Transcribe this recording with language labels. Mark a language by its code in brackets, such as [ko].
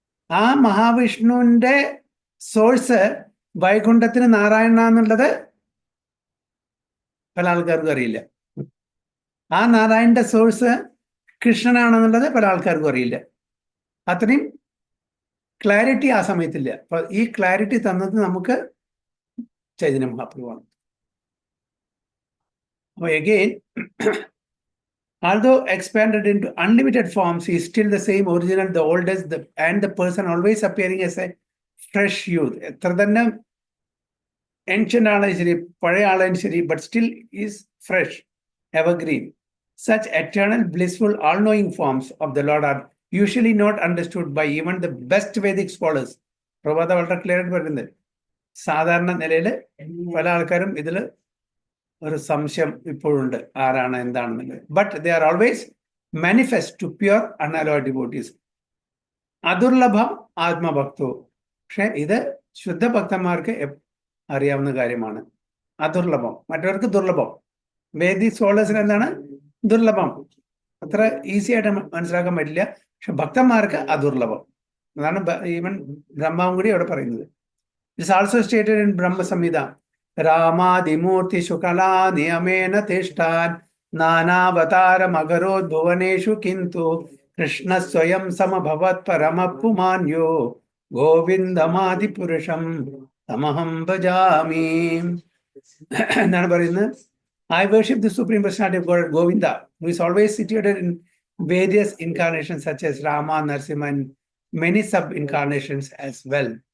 [ml] ആ മഹാവിഷ്ണുവിന്റെ സോഴ്സ് വൈകുണ്ഠത്തിന് നാരായണ എന്നുള്ളത് പല ആൾക്കാർക്കും അറിയില്ല. ആ നാരായണന്റെ സോഴ്സ് കൃഷ്ണനാണെന്നുള്ളത് പല ആൾക്കാർക്കും അറിയില്ല. അത്രയും ക്ലാരിറ്റി ആ സമയത്തില്ല. അപ്പൊ ഈ ക്ലാരിറ്റി തന്നത് നമുക്ക് ചൈതന്യ മഹാപ്രഭുവാണ്. [en] അപ്പൊ again, although expanded into unlimited forms, he is still the same original, the oldest, and the person always appearing as a fresh youth. [ml] എത്ര തന്നെ ancient ആണെങ്കിലും ശരി, പഴയ ആളായാലും ശരി, [en] but still is fresh, evergreen. Such eternal, blissful, all-knowing forms of the Lord are usually not understood by even the best Vedic scholars. [ml] പ്രഭാത വളരെ clear ആയിട്ട് പറയുന്നത്. സാധാരണ നിലയിൽ പല ആൾക്കാരും ഇതിൽ ഒരു സംശയം ഇപ്പോഴുണ്ട്, ആരാണ് എന്താണെന്നുള്ളത്. [en] But they are always manifest to pure unalloyed devotees. [sa] അദുർലഭം ആത്മഭക്തവും. [ml] പക്ഷെ ഇത് ശുദ്ധഭക്തന്മാർക്ക് അറിയാവുന്ന കാര്യമാണ്. അദുർലഭം, മറ്റവർക്ക് ദുർലഭം. വേദിക് സ്കോളേഴ്സിന് എന്താണ് ദുർലഭം? അത്ര ഈസി ആയിട്ട് മനസ്സിലാക്കാൻ പറ്റില്ല. പക്ഷെ ഭക്തന്മാർക്ക് അദുർലഭം. അതാണ് ഈവൻ ബ്രഹ്മാവും കൂടി അവിടെ പറയുന്നത്. [en] It's also stated in Brahma Samhita. [sa] രാമാദിമൂർത്തി ശുകലാ നിയമേന തിഷ്ഠാൻ നാനാവതാരമകരോദ് ഭുവനേഷു കിന്തു കൃഷ്ണ സ്വയം സമഭവത് പരമപുമാന്യോ ഗോവിന്ദമാദിപുരുഷം തമഹം ഭജാമി. [ml] എന്നാണ് പറയുന്നത്. [en] I worship the Supreme Personality of God, Govinda, who is always situated in various incarnations such as Rama, Narsimha, and many sub-incarnations as well.